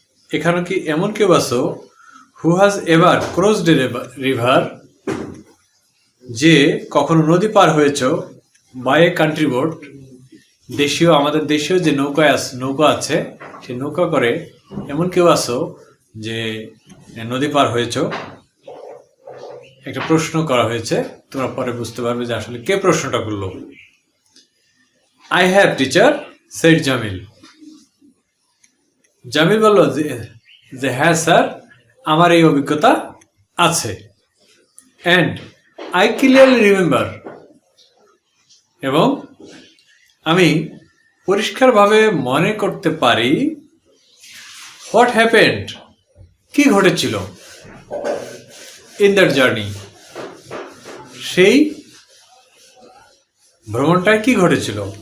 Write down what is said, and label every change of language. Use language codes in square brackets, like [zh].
[bn] এখানে কি এমন কেউ আছো [en] who has ever crossed a river? [bn] যে কখনো নদী পার হয়েছ [en] by a country boat? [bn] দেশীয়, আমাদের দেশীয় যে নৌকা আছে সেই নৌকা করে এমন কেউ আছো যে নদী পার হয়েছ? একটা প্রশ্ন করা হয়েছে, তোমরা পরে বুঝতে পারবে যে আসলে কে প্রশ্নটা করলো। [en] I have teacher, said Jamil. [bn] Jamil বলল যে হ্যাঁ স্যার, আমার এই অভিজ্ঞতা আছে। [en] and I clearly remember, [bn] এবং আমি পরিষ্কারভাবে মনে করতে পারি [en] what happened, [bn] কি ঘটেছিল [en] in that journey, [bn] সেই ভ্রমণটায় কি ঘটেছিল।